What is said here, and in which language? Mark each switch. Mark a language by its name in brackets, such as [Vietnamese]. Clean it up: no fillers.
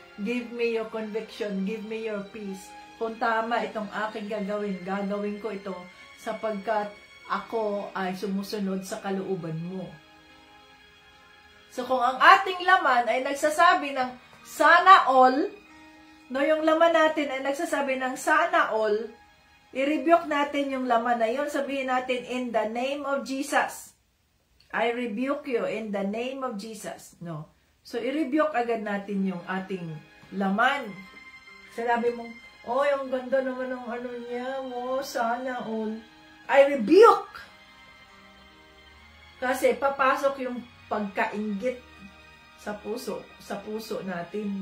[English] Give me your conviction, give me your peace. [Filipino] Kung tama itong aking gagawin ko ito sapagkat ako ay sumusunod sa kalooban mo. So, kung ang ating laman ay nagsasabi ng sana all, yung laman natin ay nagsasabi ng sana all, i-rebuke natin yung laman na yun, sabihin natin, [English] in the name of Jesus. I rebuke you in the name of Jesus. [Filipino] No. So, i-rebuke agad natin yung ating laman. Sabi mong, yung ganda naman ng ano niya, sana all. [English] I rebuke. [Filipino] Kasi papasok yung pagkainggit sa puso natin.